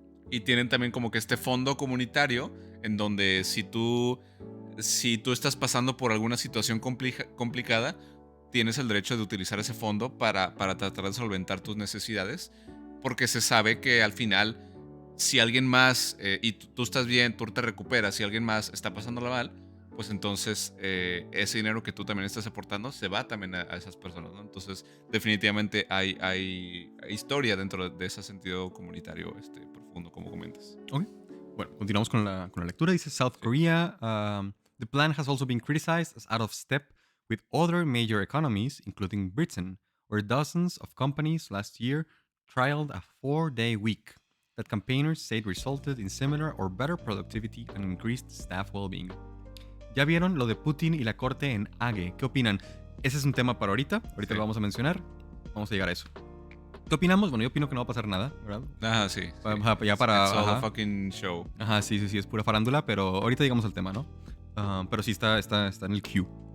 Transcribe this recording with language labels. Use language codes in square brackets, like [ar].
[es] Y tienen también como que este fondo comunitario en donde si tú estás pasando por alguna situación complicada, tienes el derecho de utilizar ese fondo para tratar de solventar tus necesidades, porque se sabe que al final, si alguien más, y tú estás bien, tú te recuperas, si alguien más está pasándola mal, pues entonces ese dinero que tú también estás aportando se va también a esas personas, ¿no? Entonces definitivamente hay historia dentro de ese sentido comunitario profundo, como comentas. Ok. Bueno, continuamos con la lectura. Dice South Korea. [en] The plan has also been criticized as out of step with other major economies, including Britain, where dozens of companies last year trialed a 4-day week that campaigners said resulted in similar or better productivity and increased staff well-being. [es] ¿Ya vieron lo de Putin y la corte en Hague? ¿Qué opinan? Ese es un tema para ahorita. Ahorita lo vamos a mencionar. Vamos a llegar a eso. ¿Qué opinamos? Bueno, yo opino que no va a pasar nada, ¿verdad? Ajá, sí. Ya para... [en] It's all a fucking show. [es] Ajá, sí, es pura farándula, pero ahorita llegamos al tema, ¿no? Pero sí está en el queue.